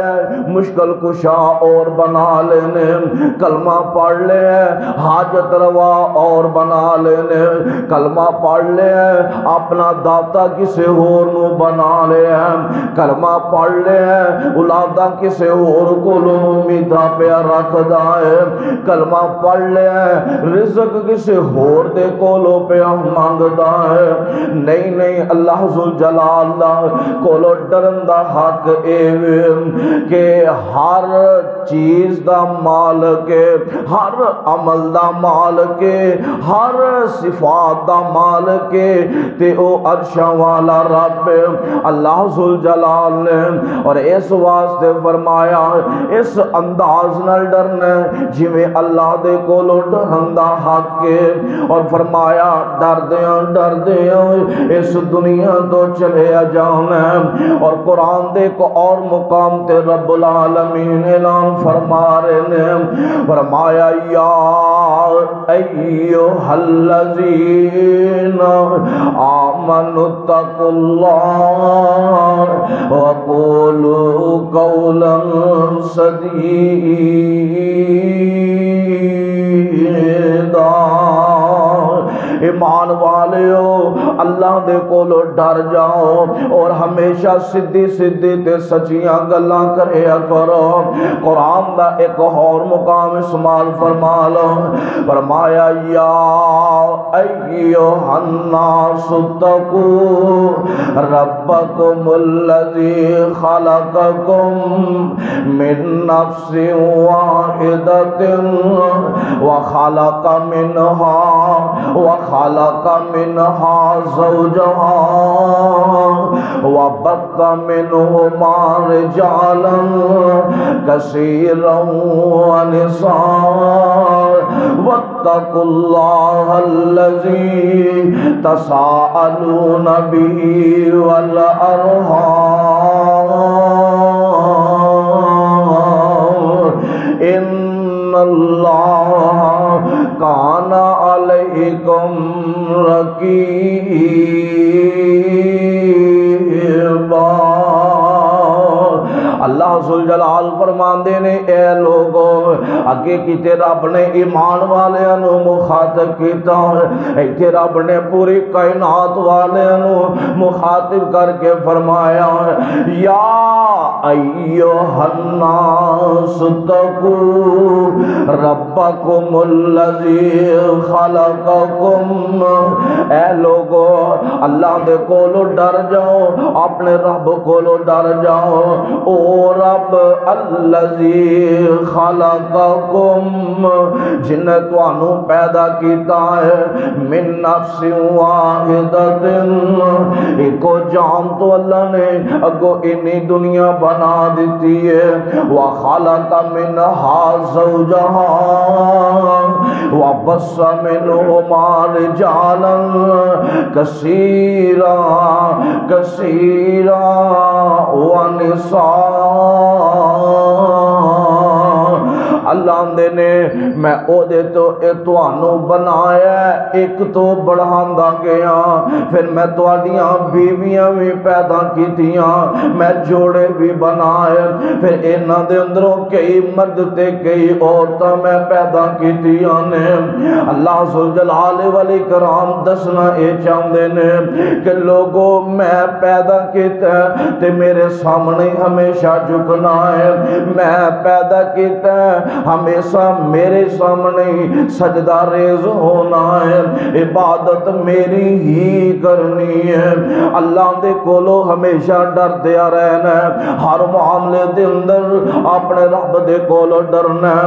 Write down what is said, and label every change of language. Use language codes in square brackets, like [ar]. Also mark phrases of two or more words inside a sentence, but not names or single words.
[pa] مشکل کشا اور بنا لینے، کلمہ پڑھ لے حاجت روا اور بنا لینے، کلمہ پڑھ لے اپنا داتا کسے اور نو بنا لے، کلمہ پڑھ لے اولادہ کسے اور کو امیدہ پہ رکھ دائے، کلمہ پڑھ لے رزق کسے اور دے کولو پہ مانگ دائے۔ نہیں نہیں، اللہ ذوالجلال کولو ڈرن دا حق ایوے کہ ہر چیز دا مالک، ہر عمل دا مالک، ہر صفات دا مالک تے او عرشاں والا رب اللہ ذوالجلال نے، اور اس واسطے فرمایا اس انداز نال ڈرنا جویں اللہ دے کولو ڈرن دا حق ہے، اور فرمایا ڈر دیاں اس دنیا تو چلے جانا۔ اور قرآن دے کو اور مقام تے رب العالمین اعلان فرما رہے ہیں، فرمایا [ar] یا ایھا الذین آمنوا اتقوا اللہ وقولوا قولا سدیدا۔ [pa] ایمان والیو اللہ دے کولو ڈر جاؤ اور ہمیشہ سدھی سدھی تے سچیاں گلاں کریا کرو۔ قرآن دا ایک اور مقام استعمال فرما لو، فرمایا [ar] یا ایھا الناس اتقوا ربکم الذی خلقکم من نفس واحدۃ وخلق منها زوجها وبث منهما رجالا كثيرا ونساء واتقوا الله الذي تساءلون به والأرحام ان اللہ کان علیکم رقیبا۔ [pa] اللہ ذوالجلال فرماندے نے اے لوگو اگے کیتے رب نے ایمان والیاں نو مخاطب کیتا، ایتھے رب نے پوری کائنات والیاں نو مخاطب کر کے فرمایا [ar] یا ایھا الناس اتقوا ربکم الذی خلقکم۔ [pa] اے لوگو اللہ دے کولو ڈر جاؤ، اپنے رب کولو ڈر جاؤ، او رب [ar] الذی خلقکم [pa] جن نے تانوں پیدا کیتا ہے [ar] من نفس واحدۃ، [pa] ایکو جان تو اللہ نے اگو انی دنیا بنا دیتی ہے، [ar] وخلق منها زوجها وبث منهما رجالا كثيرا ونساء۔ [pa] اللہ نے میں او دے تو اتوانو بنایا ایک تو بڑھاندا گیا، پھر میں تواڈیاں بیویاں بھی پیدا کیتیاں، میں جوڑے بھی بنائے، پھر انہاں دے اندروں کئی مرد تے کئی عورتاں میں پیدا کیتیاں نے۔ اللہ ذوالجلال والاکرام دسنا اے چاہندے نے کہ لوگوں میں پیدا کیتا تے میرے سامنے ہمیشہ جھکنا ہے، میں پیدا کیتا ہمیشہ میرے سامنے سجدہ ریز ہونا ہے، عبادت میری ہی کرنی ہے، اللہ دے کولو ہمیشہ ڈر دیا رہنا ہے، ہر معاملے دے اندر اپنے رب دے کولو ڈرنا ہے۔